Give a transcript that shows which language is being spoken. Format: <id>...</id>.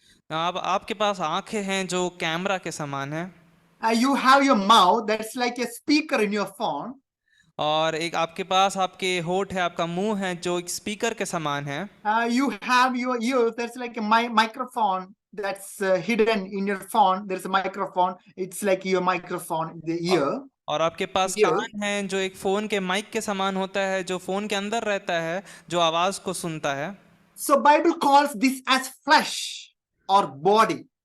<hi>अब आपके पास आंखें हैं जो कैमरा के समान है,</hi> <en>You have your mouth, that's like a speaker in your phone.</en> <hi>और एक आपके पास आपके होठ है, आपका मुंह है जो एक स्पीकर के समान है।</hi> <en>You have your ears, that's like a microphone that's hidden in your phone. There's a microphone, it's like your microphone, the ear.</en> <hi>और आपके पास</hi> <en>Ear.</en> <hi>कान है जो एक फोन के माइक के समान होता है, जो फोन के अंदर रहता है, जो आवाज को सुनता है।</hi> <en>So Bible calls this as flesh or body.</en>